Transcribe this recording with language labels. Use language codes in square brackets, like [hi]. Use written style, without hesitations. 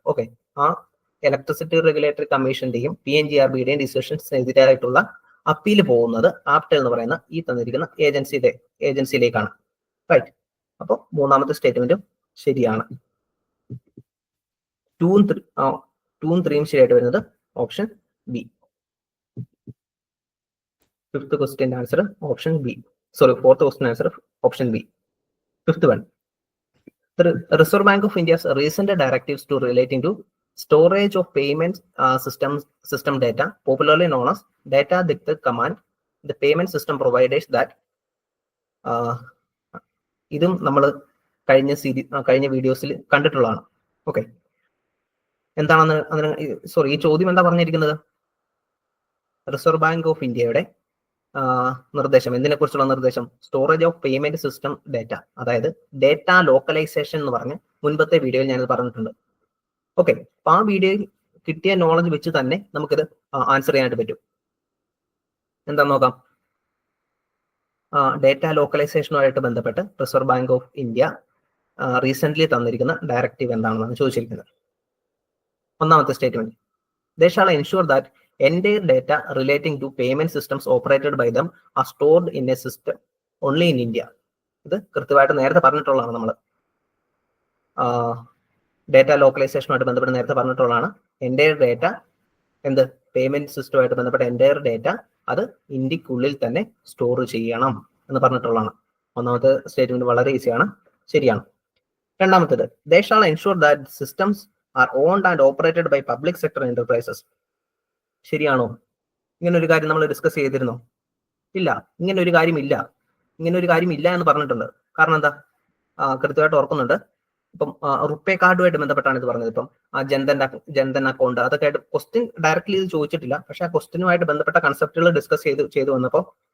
[ml] Okay, ആ electricity regulatory കമ്മീഷന്റെയും PNGRB-യുടെയും decisions എതിരായിട്ടുള്ള appeal പോകുന്നത് ആപ്റ്റൽ എന്ന് പറയുന്ന ഈ തന്നിരിക്കുന്ന ഏജൻസിയിലേക്കാണ്. റൈറ്റ്. അപ്പോൾ മൂന്നാമത്തെ സ്റ്റേറ്റ്മെന്റും ശരിയാണ്. 2 ഉം 3 ശരിയായിട്ട് വരുന്നത് option B. Fifth question answer option B. Fourth question answer option B. [en] fifth one, the Reserve Bank of India's recent directives to relating to storage of payment system data, popularly known as data dictate command, the payment system providers that [ml] ഇതും നമ്മൾ കഴിഞ്ഞ വീഡിയോസിൽ കണ്ടിട്ടുള്ളതാണ്. Okay, എന്താണെന്ന് ഈ ചോദ്യം എന്താ പറഞ്ഞിരിക്കുന്നത്? റിസർവ് ബാങ്ക് ഓഫ് ഇന്ത്യയുടെ നിർദ്ദേശം, എന്തിനെ കുറിച്ചുള്ള നിർദ്ദേശം? Storage of payment system data, അതായത് ഡേറ്റ ലോക്കലൈസേഷൻ എന്ന് പറഞ്ഞ് മുൻപത്തെ വീഡിയോയിൽ ഞാനിത് പറഞ്ഞിട്ടുണ്ട്. ഓക്കെ, അപ്പൊ ആ വീഡിയോയിൽ കിട്ടിയ നോളജ് വെച്ച് തന്നെ നമുക്കിത് ആൻസർ ചെയ്യാനായിട്ട് പറ്റും. എന്താന്ന് നോക്കാം. ഡേറ്റ ലോക്കലൈസേഷനുമായിട്ട് ബന്ധപ്പെട്ട് reserve bank of India recent തന്നിരിക്കുന്ന ഡയറക്റ്റീവ് എന്താണെന്നാണ് ചോദിച്ചിരിക്കുന്നത്. ഒന്നാമത്തെ statement, [en] they shall ensure that entire data relating to payment systems operated by them are stored in a system only in India. [ml] ഇത് കൃത്യമായിട്ട് നേരത്തെ പറഞ്ഞിട്ടുള്ളതാണ്. നമ്മൾ ഡേറ്റ ലോക്കലൈസേഷനുമായിട്ട് ബന്ധപ്പെട്ട് നേരത്തെ പറഞ്ഞിട്ടുള്ളതാണ്. എൻ്റയർ ഡേറ്റ എന്ത് പേയ്മെന്റ് സിസ്റ്റമായിട്ട് ബന്ധപ്പെട്ട എൻ്റയർ ഡേറ്റ അത് ഇന്ത്യക്കുള്ളിൽ തന്നെ സ്റ്റോർ ചെയ്യണം എന്ന് പറഞ്ഞിട്ടുള്ളതാണ്. ഒന്നാമത്തെ സ്റ്റേറ്റ്മെന്റ് വളരെ ഈസിയാണ്, ശരിയാണ്. രണ്ടാമത്തേത്, [en] they shall ensure that systems are owned and operated by public sector enterprises. [ml] ശരിയാണോ? ഇങ്ങനെ ഒരു കാര്യം നമ്മൾ ഡിസ്കസ് ചെയ്തിരുന്നോ? ഇല്ല, ഇങ്ങനെ ഒരു കാര്യമില്ല. ഇങ്ങനെ ഒരു കാര്യമില്ല എന്ന് പറഞ്ഞിട്ടുണ്ട്. കാരണം എന്താ? കൃത്യമായിട്ട് ഓർക്കുന്നുണ്ട്. ഇപ്പം റുപ്പേ കാർഡുമായിട്ട് ബന്ധപ്പെട്ടാണ് ഇത് പറഞ്ഞത്. ഇപ്പം ജൻധൻ അക്കൗണ്ട് അതൊക്കെ ആയിട്ട് ക്വസ്റ്റ്യൻ ഡയറക്റ്റ്ലി ഇത് ചോദിച്ചിട്ടില്ല. പക്ഷെ ആ ക്വസ്റ്റ്യനുമായിട്ട് ബന്ധപ്പെട്ട കൺസെപ്റ്റുകൾ ഡിസ്കസ് ചെയ്ത് വന്നപ്പോൾ